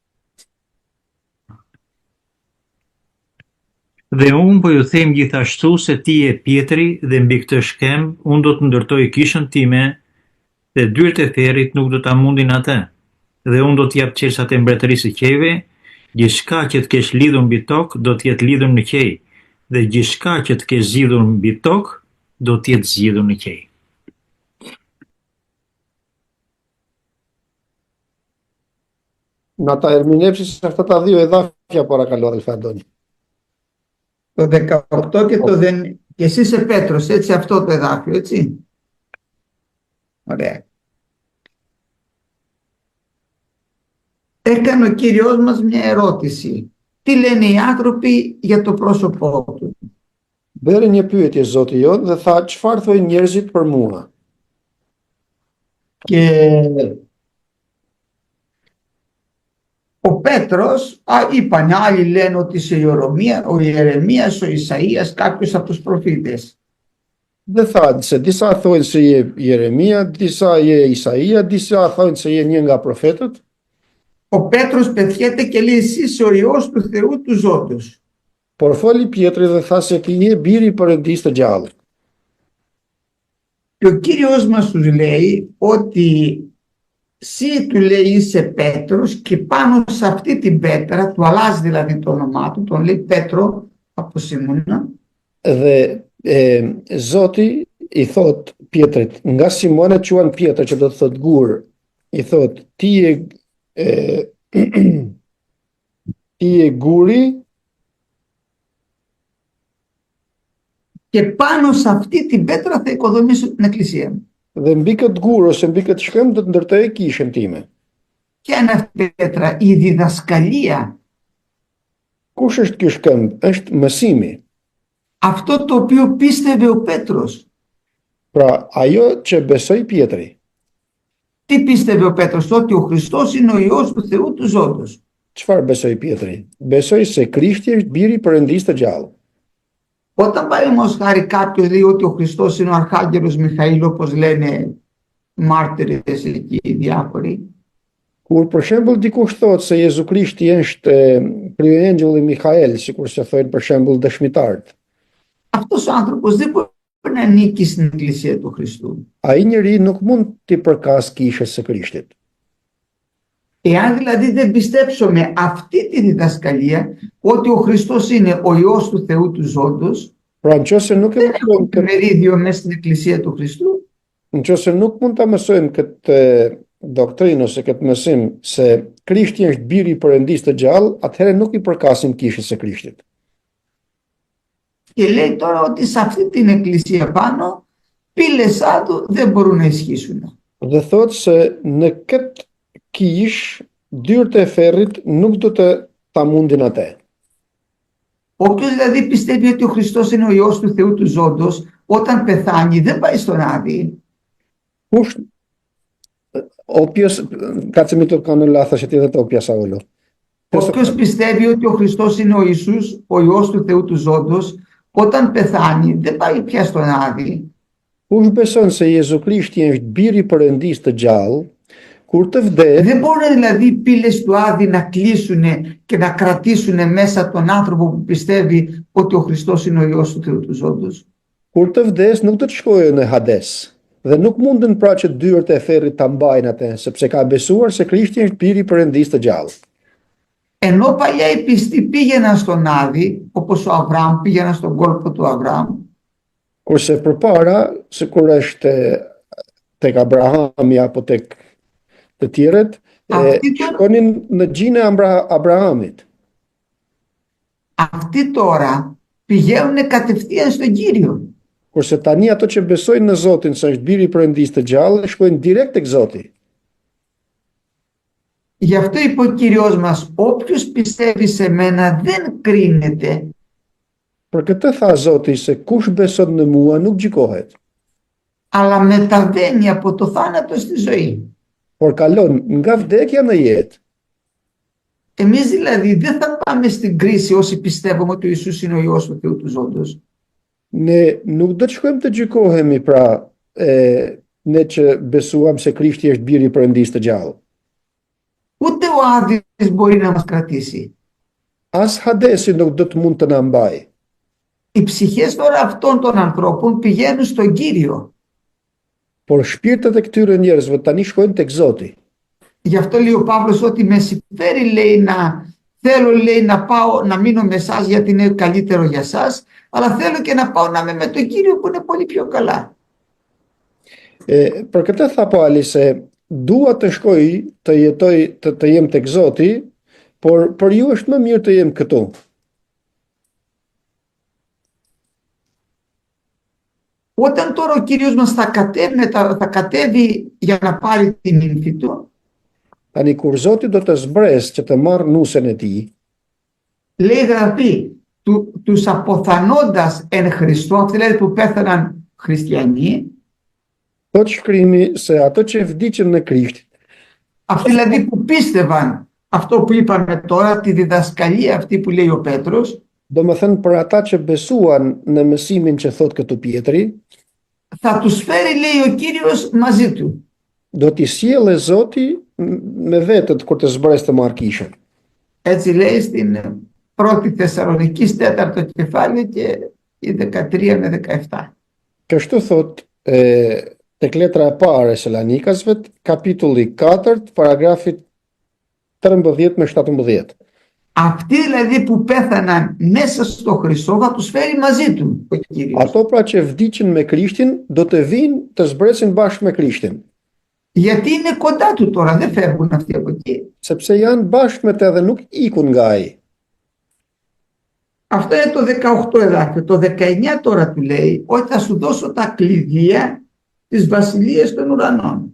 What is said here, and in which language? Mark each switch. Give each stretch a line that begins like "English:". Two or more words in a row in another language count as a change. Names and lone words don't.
Albanian: Dhe unë po ju them gjithashtu se ti je Pietri dhe mbi këtë shkem unë do të ndërtoj kishën time dhe dyert e therrit nuk do ta mundin atë. Dhe unë do t'jap qelsat e mbretërisë së qejve, gjithçka që të kesh lidhur mbi tokë do të jetë lidhur në qej, dhe gjithçka që të kesh zgjidhur mbi tokë do të jetë zgjidhur në qej.
Greek: Να τα ερμηνεύσεις αυτά τα δύο εδάφια, παρακαλώ, αδελφέ Αντώνη. Το 18 και το δεν... Και εσύ είσαι Πέτρος, έτσι, αυτό το εδάφιο, έτσι. Ωραία. Έκανε ο Κύριος μας μια ερώτηση. Τι λένε οι άνθρωποι για το πρόσωπό του?
Albanian: Bëri një pyetje Zoti jon dhe tha, çfarë thojnë njerëzit për mua?
Greek: Και ο Πέτρος, είπαν, άλλοι λένε ότι είσαι ο Ιερεμίας, ο Ισαΐας, κάποιος από τους προφήτες.
Albanian: Dhe tha se disa thojnë se je Jeremia, disa je Isaia, disa thojnë se je një nga profetët.
Greek: Ο Πέτρος πετιέται και λέει, εσύ είσαι ο Υιός του Θεού του Ζώντος.
Albanian: Por foli Pietri dhe tha se ti je biri i Perëndisë të gjallë.
Greek: Και ο Κύριος μας τους λέει ότι εσύ, του λέει, είσαι Πέτρος, και πάνω σε αυτή την πέτρα, του αλλάζει δηλαδή το όνομά του, τον λέει Πέτρο από Σιμώνα.
Albanian: Dhe Zoti i thot Pietrit, nga Simona quan Pjetër, që do të thot gur, i thot ti je guri.
Greek: Και πάνω σε αυτή την πέτρα θα οικοδομήσω την εκκλησία μου.
Albanian: Dhe mbi këtë gur ose mbi këtë shkëm do të ndërtoj kishën time.
Greek: Ποια είναι αυτή η πέτρα? Η διδασκαλία.
Albanian: Kush është ky shkëmb? Është mësimi.
Greek: Αυτό το οποίο πίστευε ο Πέτρος.
Albanian: Pra, ajo që besoi Pietri.
Greek: Τι πίστευε ο Πέτρος? Ότι ο Χριστός είναι ο Υιός του Θεού του Ζώντος.
Albanian: Çfarë besoi Pietri? Besoi se Krishti është biri i Perëndisë të gjallë.
Greek: Όταν παραδείγματος χάρη κάποιος λέει ότι ο Χριστός είναι ο Αρχάγγελος Μιχαήλ, όπως λένε μάρτυρες εκεί οι διάφοροι.
Albanian: Kur për shembull dikush thotë se Jezu Krishti është kryeangjulli Mikael, sikur se thonë për shembull dëshmitarët.
Greek: Αυτός ο άνθρωπος δεν μπορεί να ανήκει στην Εκκλησία του Χριστού.
Albanian: Ai njeri nuk mund t'i përkas kishës së Krishtit.
Greek: Εάν δηλαδή δεν πιστέψουμε αυτή τη διδασκαλία, ότι ο Χριστός είναι ο Υιός του Θεού του Ζώντος,
Albanian: Pra nëse nuk
Greek: δεν έχουμε μερίδιο μέσα στην Εκκλησία του Χριστού.
Albanian: Nëse nuk mund ta mësojmë këtë doktrinë ose këtë mësim se Krishti është biri i Perëndisë të gjallë, atëherë nuk i përkasim kishës së Krishtit.
Greek: Και λέει τώρα ότι σε αυτή την εκκλησία πάνω, πύλες άδου δεν μπορούν να ισχύσουν.
Albanian: Dhe thotë se në këtë kish dyert e ferrit nuk do të ta mundin atë.
Greek: Όποιος δηλαδή πιστεύει ότι ο Χριστός είναι ο Υιός του Θεού του Ζώντος, όταν πεθάνει δεν πάει στον Άδη. Kush όποιος κάτσε μην το κάνω λάθος γιατί δεν το πιάσα όλο. Όποιος πιστεύει ότι ο Χριστός είναι ο Ιησούς, ο Υιός του Θεού του Ζώντος, όταν πεθάνει δεν πάει πια στον Άδη.
Albanian: Kush beson se Jezu Krishti është biri i Perëndisë të gjallë, kur të vdes,
Greek: Δεν μπορούν δηλαδή οι πύλες του Άδη να κλείσουν και να κρατήσουν μέσα τον άνθρωπο που πιστεύει ότι ο Χριστός είναι ο Υιός του Θεού του Ζώντος.
Albanian: kur të vdes nuk do të shkojë në Hades. Dhe nuk mundën pra që dyert e ferrit ta mbajnë atë, sepse ka besuar se Krishti është biri i Perëndisë të gjallë.
Greek: Ενώ παλιά οι πιστοί πήγαιναν στον Άδη, όπως ο Αβραάμ πήγαιναν στον κόλπο του Αβραάμ,
Albanian: Kurse përpara, sikur është tek Abrahami apo tek të tjerët, shkonin në gjinë e Abrahamit.
Greek: Αυτοί τώρα πηγαίνουν κατευθείαν στον Κύριο.
Albanian: Kurse tani ato që besojnë në Zotin se është biri i Perëndisë të gjallë, shkojnë direkt tek Zoti.
Greek: Γι' αυτό είπε ο Κύριος μας, όποιος πιστεύει σε μένα δεν κρίνεται,
Albanian: Për këtë tha Zoti se kush beson në mua nuk gjykohet,
Greek: αλλά μεταβαίνει από το θάνατο στη ζωή.
Albanian: por kalon nga vdekja në jetë.
Greek: Εμείς δηλαδή δεν θα πάμε στην κρίση όσοι πιστεύουμε ότι ο Ιησούς είναι ο Υιός του Θεού του Ζώντος.
Albanian: Ne nuk do të shkojmë të gjykohemi pra ne që besuam se Krishti është biri i Perëndisë të gjallë.
Greek: Ούτε ο Άδης μπορεί να μας κρατήσει.
Albanian: As Hadesi nuk do të mund të na mbajë.
Greek: Οι ψυχές τώρα αυτών των ανθρώπων πηγαίνουν στον Κύριο.
Albanian: Por shpirtet e këtyre njerëzve tani shkojnë tek Zoti.
Greek: Γι' αυτό λέει ο Παύλος ότι με συμφέρει, λέει, θέλω, λέει, να πάω να μείνω με εσάς γιατί είναι καλύτερο για εσάς, αλλά θέλω και να πάω να είμαι με τον Κύριο που είναι πολύ πιο καλά.
Albanian: Për këtë tha Pauli se dua të shkoj të jetoj të jem tek Zoti, por për ju është më mirë të jem këtu.
Greek: Όταν τώρα ο Κύριος μας θα κατέβει για να πάρει την νύμφη του,
Albanian: Tani kur Zoti do të zbresë që të marrë nusen e tij,
Greek: λέει γραφή, τους αποθανώντας εν Χριστώ, αυτοί δηλαδή που πέθαναν χριστιανοί,
Albanian: thot shkrimi se ato që vdiqën në Krisht,
Greek: αυτοί δηλαδή που πίστευαν αυτό που είπαμε τώρα, τη διδασκαλία αυτή που λέει ο Πέτρος,
Albanian: domethënë për ata që besuan në mësimin që thot këtu Pietri,
Greek: θα τους φέρει, λέει ο Κύριος, μαζί του.
Albanian: do t'i sjellë Zoti me vetët kur të zbresë të marrë kishën.
Greek: Έτσι λέει στην πρώτη Θεσσαλονικής 4ο κεφάλαιο και η 13 με 17.
Albanian: Kështu thot tek letra e parë e Salonikasve, kapitulli 4, paragrafi 13 me 17.
Greek: Αυτοί δηλαδή που πέθαναν μέσα στο Χριστό θα τους φέρει μαζί του ο Κύριος.
Albanian: Ato pra që vdiqën me Krishtin do të vinë të zbresin bashkë me Krishtin,
Greek: Γιατί είναι κοντά του τώρα, δεν φεύγουν αυτοί από εκεί.
Albanian: sepse janë bashkë me të dhe nuk ikun nga ai.
Greek: Αυτό είναι το 18 εδάφιο. Το 19 τώρα του λέει ότι θα σου δώσω τα κλειδία της βασιλείας των ουρανών.